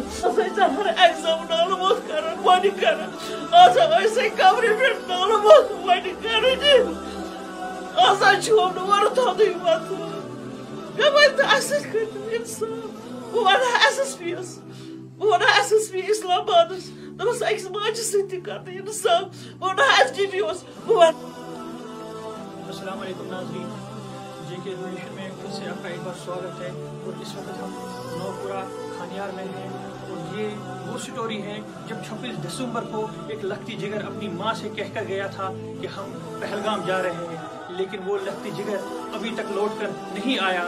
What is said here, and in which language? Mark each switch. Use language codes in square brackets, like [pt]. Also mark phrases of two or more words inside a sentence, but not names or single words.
[ks] ایگزام نالہٕ موت کران وۄنۍ کران آسا ٲسے کمرِ پٮ۪ٹھ نالہٕ موت وۄنۍ کران آسان چھُم نہٕ وۄنۍ تھوٚدُے پتہٕ مےٚ ؤنۍ اَسہِ سۭتۍ کٔرِو اِنصاف بہٕ وَنہٕ ایس ایس پی یس بہٕ وَنہٕ ایس ایس پی اسلام آبادس دوٚپمس أکِس ماجہِ سۭتۍ تہِ کر نہٕ اِنصاف بہٕ وَنہٕ ایس ڈی پی یس بہٕ وَنہٕ. [ur] السلام علیکم ناظرین، جے کے ایجوکیشن میں پھر سے آپ کا ایک بار سواگت ہے اور اس وقت ہم نوپورہ کھانیار میں ہیں اور یہ وہ سٹوری ہے جب 26 دسمبر کو ایک لختی جگر اپنی ماں سے کہہ کر گیا تھا کہ ہم پہلگام جا رہے ہیں، لیکن وہ لختی جگر ابھی تک لوٹ کر نہیں آیا.